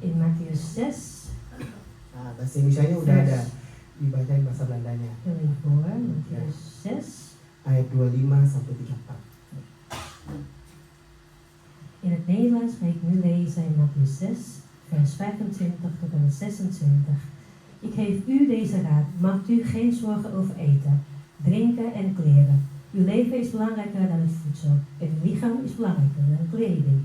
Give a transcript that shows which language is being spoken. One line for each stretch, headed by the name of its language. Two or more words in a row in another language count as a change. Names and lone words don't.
Dutch: In Matius 6.
Indonesian: Nah, bahasa Indonesianya udah ada. Dibacain bahasa Belandanya. Matius 6 ayat 25 sampai 34.
Dutch: In het Nederlands ga ik nu lezen in Mattheüs 6, vers 25 tot en met 26. Ik geef u deze raad, maakt u geen zorgen over eten, drinken en kleren. Uw leven is belangrijker dan het voedsel en uw lichaam is belangrijker dan kleding.